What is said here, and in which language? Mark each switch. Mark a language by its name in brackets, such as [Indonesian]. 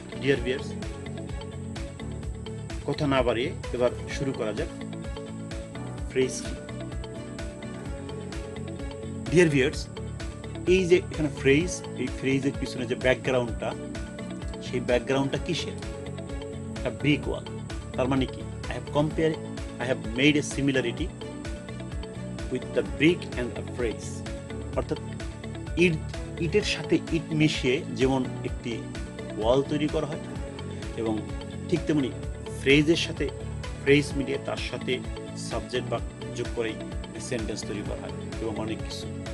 [English] dear viewers, [Bangla] কথা না বাড়িয়ে এবার শুরু করা যাক। ফ্রেজ কি? [English] dear viewers, [Bangla] এই যে এখানে ফ্রেজ, এই ফ্রেজের পিছনে যে ব্যাকগ্রাউন্ডটা, সেই ব্যাকগ্রাউন্ডটা কিসের? একটা ব্রিক ওয়াল। তার মানে কি? [English] I have made a similarity with the brick and a phrase. [Bangla] অর্থাৎ ইটের সাথে ইট মিশিয়ে যেমন একটি ওয়াল তৈরি করা হয়, এবং ঠিক তেমনি ফ্রেজের সাথে ফ্রেজ মিলিয়ে তার সাথে সাবজেক্ট বা যোগ করেই সেন্টেন্স তৈরি করা হয়, এবং অনেক কিছু।